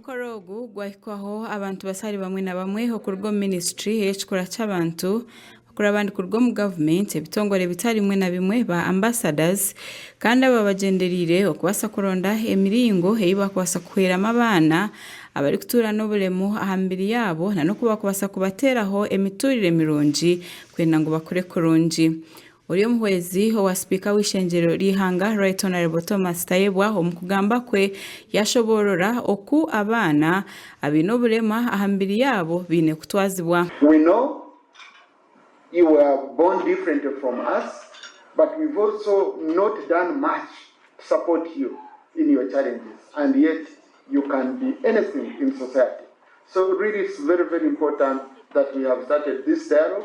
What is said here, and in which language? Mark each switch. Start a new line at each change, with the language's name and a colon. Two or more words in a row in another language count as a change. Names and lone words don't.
Nyankole: Omukoro ogu gwahikwaho abantu basari bamwe na bamwe okurwa ministry y'ekikora cy'abantu bakora abandi kurwa mu government ebitongore bitari bimwe na bimwe ba ambassadors kandi aba bagenderire okubasa kuronda emiringo eyibakubasa kuhiramo abana abari kutura n'oburemu ahambiri yabo na no kuba kubasa kubateraho emiturire mirungi kwenda ngo bakore kurungi. Uriyo muhwezi wa speaker w'ishengerero lihanga Right Honorable Thomas Tayebwa omukugamba kwe yashoborora oku abana abino burema ahambiri yabo bine kutwazibwa.
English: We know you were born different from us, but we've also not done much to support you in your challenges, and yet you can be anything in society. So really it's very, very important that we have started this dialogue.